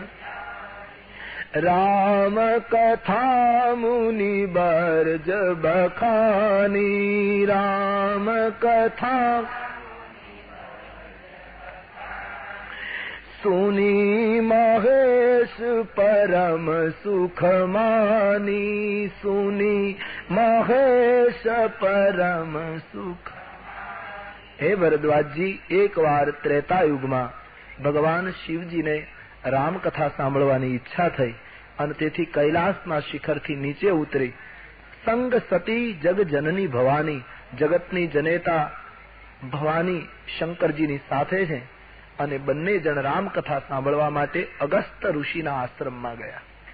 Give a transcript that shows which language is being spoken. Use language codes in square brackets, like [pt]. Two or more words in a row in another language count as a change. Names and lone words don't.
[awa] राम कथा मुनि बर्ज बखानी, राम कथा सुनी महेश परम सुख मानी, सुनी महेश परम सुख. [gu] हे ભરદ્વાજજી, એકવાર ત્રેતાયુગમાં ભગવાન શિવજીને રામકથા સાંભળવાની ઈચ્છા થઈ અને તેથી કૈલાસના શિખરથી નીચે ઉતરી [awa] संग सती जग जननी भवानी, [gu] જગતની જનેતા ભવાની શંકરજીની સાથે છે અને બંને જણ રામકથા સાંભળવા માટે અગસ્ત ઋષિના આશ્રમમાં ગયા.